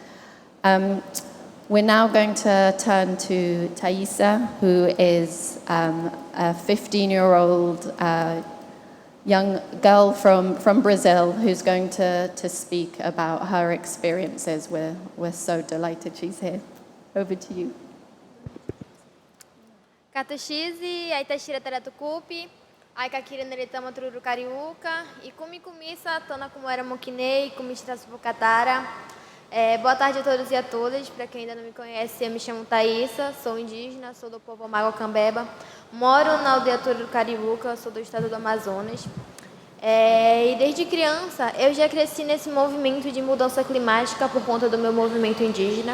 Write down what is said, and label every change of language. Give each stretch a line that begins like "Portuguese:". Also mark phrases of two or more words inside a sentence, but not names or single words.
English: We're now going to turn to Taissa, who is a 15-year-old young girl from Brazil who's going to speak about her experiences. We're so delighted she's here. Over to you.
Omagua: Katuxizi, aitashira taratukupi, aikakira neretama tururu cariúca, e kumisa, tona como era moquinei, kumista supocatara.
Portuguese: Boa tarde a todos e a todas. Para quem ainda não me conhece, eu me chamo Taissa, sou indígena, sou do povo Omagua Kambeba, moro na aldeia Tururu Cariúca, sou do estado do Amazonas. E desde criança eu já cresci nesse movimento de mudança climática por conta do meu movimento indígena.